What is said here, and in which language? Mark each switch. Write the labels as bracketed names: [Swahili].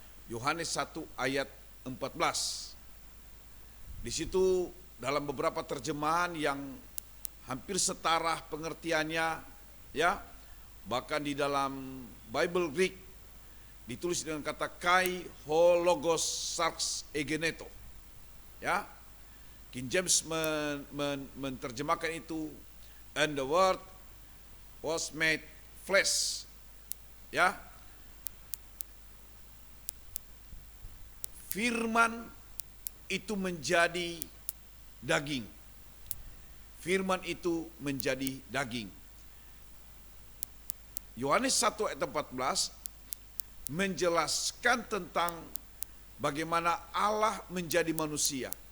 [Indonesian] Yohanes 1 ayat 14. Di situ dalam beberapa terjemahan yang hampir setara pengertiannya, bahkan di dalam Bible Greek ditulis dengan kata [Greek] kai ho logos sarx egeneto. [English] King James [Indonesian] menerjemahkan itu, [English] and the word was made flesh. [Indonesian] Firman itu menjadi daging. Firman itu menjadi daging. Yohanes 1 ayat 14 menjelaskan tentang bagaimana Allah menjadi manusia.